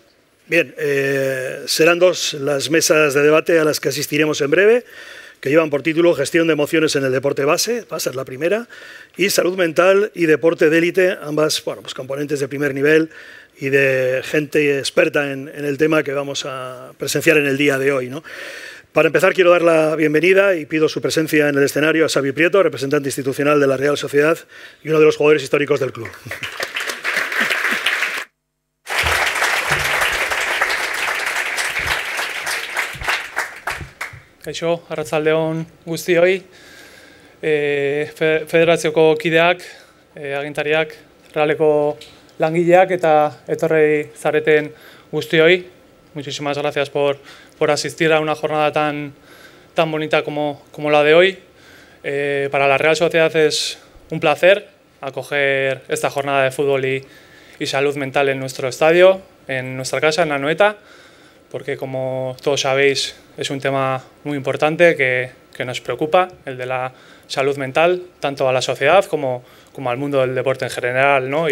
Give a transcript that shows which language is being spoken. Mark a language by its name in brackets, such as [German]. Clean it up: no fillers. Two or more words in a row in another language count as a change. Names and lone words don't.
[Spanish] Bien, serán dos las mesas de debate a las que asistiremos en breve, que llevan por título Gestión de emociones en el deporte base, va a ser la primera, y Salud mental y deporte de élite, ambas bueno, pues componentes de primer nivel y de gente experta en el tema que vamos a presenciar en el día de hoy, ¿no? Para empezar, quiero dar la bienvenida y pido su presencia en el escenario a Xavi Prieto, representante institucional de la Real Sociedad y uno de los jugadores históricos del club. [Basque] Kaixo, arratsaldeon guztioi, federazioko kideak, agintariak, realeko langileak eta etorri zareten guztioi. [Spanish] Muchísimas gracias por asistir a una jornada tan bonita como la de hoy. Para la Real Sociedad es un placer acoger esta jornada de fútbol y salud mental en nuestro estadio, en nuestra casa, en la Anoeta, porque como todos sabéis es un tema muy importante que nos preocupa, el de la salud mental, tanto a la sociedad como al mundo del deporte en general, ¿no?